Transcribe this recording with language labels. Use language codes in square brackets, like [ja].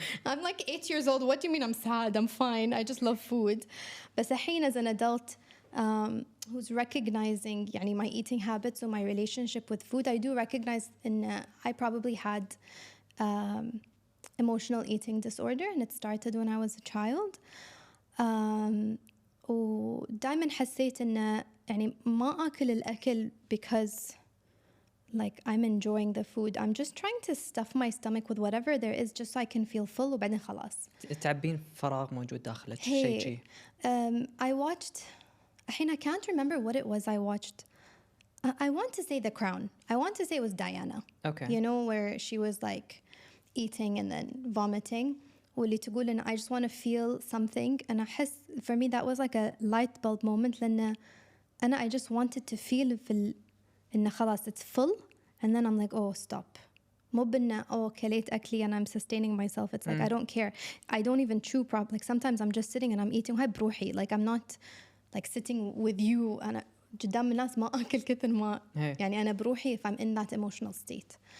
[en] I'm like 8 years old. What do you mean I'm sad? I'm fine. I just love food. [ar] بس الحين [en] as an adult who's recognizing [ar] يعني [en] my eating habits or my relationship with food. I do recognize in I probably had emotional eating disorder, and it started when I was a child. [ar] ودائما حسيت إن يعني ما أكل الأكل [en] because like I'm enjoying the food. I'm just trying to stuff my stomach with whatever there is just so I can feel full [ar] وبعدين خلاص. تعبين فراغ موجود داخلك شيء شيء. [en] I watched I can't remember what it was I watched. I want to say The Crown. I want to say it was Diana. Okay. You know, where she was like eating and then vomiting. [ar] واللي تقول إن [en] I just want to feel something. And I [ar] أحس [en] for me that was like a light bulb moment [ar] لأن [en] I just wanted to feel [ar] في إن خلاص [en] it's full. And then I'm like, oh, stop. [ar] مو بإن كليت أكلي [en] and I'm sustaining myself. It's like I don't care. I don't even chew properly. Like sometimes I'm just sitting and I'm eating. [ar] وهاي بروحي. [en] Like I'm not like sitting with you. [ar] أنا قدام الناس ما أكل كثر ما يعني أنا بروحي [en] if I'm in that emotional state.